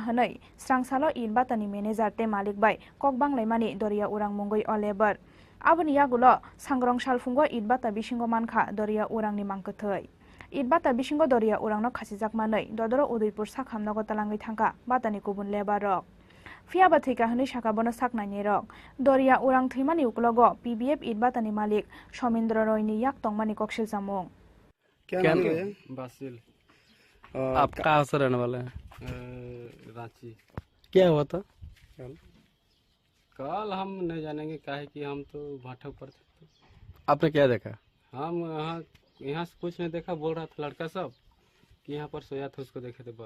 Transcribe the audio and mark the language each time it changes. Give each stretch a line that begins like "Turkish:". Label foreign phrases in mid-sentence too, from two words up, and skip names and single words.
Kok Borok: Hanai Srangsalo Idbatani Manager Te Malik Bai Kokbang Laimani Doria Urang Mungoi O Labor Aboni Yagulo Sangrong Shalfungo Idbata Bishingo Mankha Doria Urang ni Mangkuthai Idbata Bishingo Doria Urangno Khasijak Manai Dodoro Udaipur Sakhamnago Talangai Thangka Batani Kubun Leba Rok Fia Bathika Hani Shakabono Saknai Rok Doria Urang Thimani Uklogo PBF Idbatani Malik Somendra Roy ni Yak Tongmani Kokshil Samung
Hindi: क्या नाम है? बासिल। आप कहाँ से रहने वाले हैं? रांची। क्या हुआ था? कल हम नहीं जानेंगे काहे कि हम तो भाटा पर थे। आपने क्या देखा? हम यहाँ से कुछ नहीं देखा, बोल रहा था लड़का सब कि यहाँ पर सोया था, उसको देखे थे बस।